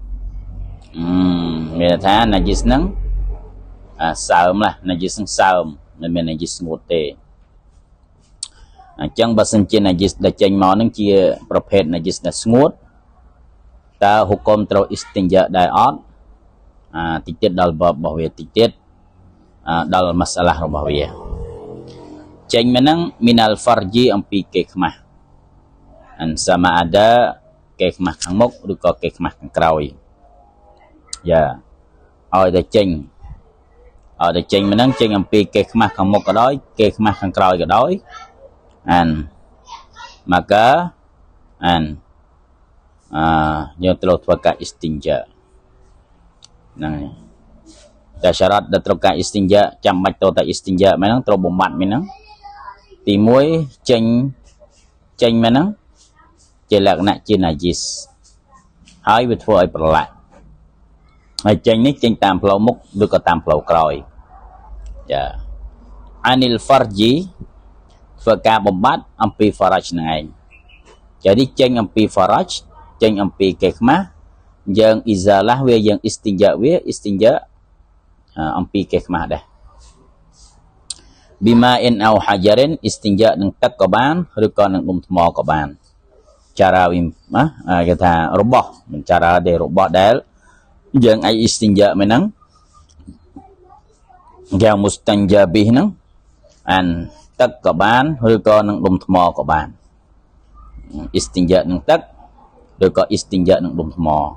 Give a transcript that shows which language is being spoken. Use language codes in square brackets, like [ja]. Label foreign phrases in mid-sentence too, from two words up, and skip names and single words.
[km] មានថាណាជីសហ្នឹងសើមណាណាជីសហ្នឹងសើមមិនមែនណាជីសស្ងួតទេអញ្ចឹងបើសិនជាណាជីសដែលចេញមកហ្នឹងជាប្រភេទណាជីសដែលស្ងួតតើហុគមត្រូវ istinja ដែរអត់តិចទៀតដល់បបរបស់ វាតិចទៀតដល់ម៉ាសាឡារបស់វាចេញមកហ្នឹង [ar] من الفرج [km] អំពីគេខ្មាស់អាន sama ada គេខ្មាស់ខាងមុខឬក៏គេខ្មាស់ខាងក្រោយយ៉ាឲ្យ តែចេញមកហ្នឹងចេញអំពីគេខ្មាស់ខាងមុខក៏ដោយគេខ្មាស់ខាងក្រោយក៏ដោយអាន maka អានយើងត្រូវធ្វើការ istinja ហ្នឹងហើយតែសារ៉ាត់ដែលត្រូវការ istinja ចាំបាច់ត្រូវតែ istinja មែនហ្នឹងត្រូវបំបត្តិមែនហ្នឹងទី 1ចេញមកហ្នឹងជាលក្ខណៈជាណាជីសហើយវាធ្វើឲ្យប្រឡាក់ហើយចេញនេះចេញតាមផ្លូវមុខឬក៏តាមផ្លូវក្រោយចា [ar] عن الفرج [km] ធ្វើការបំបត្តិអំពី faraj ហ្នឹងឯងjadiចេញអំពី faraj ចេញអំពីគេខ្មាស់យើងអ៊ីហ្សាឡាវាយើង istinja អំពីគេខ្មាស់ដែរ [ar] بماء أو حجر [km] istinja នឹងទឹកក៏បានឬក៏នឹងដុំថ្មក៏បានចារាវិគេថារបស់មិនចារាទេរបស់ដែលយើងអាច istinja មែនហ្នឹងយ៉ាង [ar] مستنجى به [km] ហ្នឹងអានទឹកក៏បានឬក៏នឹងដុំថ្មក៏បាន istinja នឹងទឹកឬក៏ istinja នឹងដុំថ្ម